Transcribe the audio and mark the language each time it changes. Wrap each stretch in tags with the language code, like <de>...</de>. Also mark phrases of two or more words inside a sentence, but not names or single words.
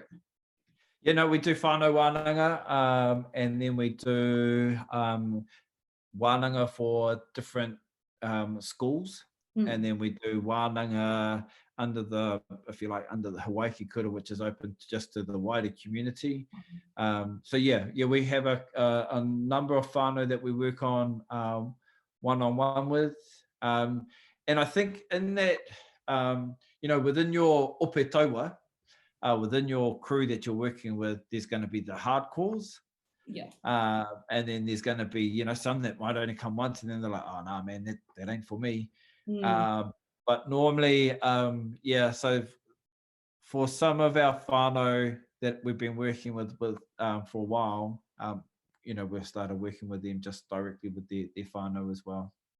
<en>Yeah, no, we do</en> <mi>whānau Wānanga,</mi> <en>and then we do Wānanga for different schools, and then we do Wānanga under the, if you like, under the Hawaiki Kura, which is open just to the wider community. So yeah, we have a number of whānau that we work on one-on-one with. And I think in that, within your</en> <mi>ope taua,</mi> <en>within your crew that you're working with, there's going to be the hardcores. Yeah. And then there's going to be, some that might only come once, and then they're like, oh, no, man, that ain't for me. But normally, so for some of our whānau that we've been working with for a while, we've started working with them just directly with their whānau as well.</en>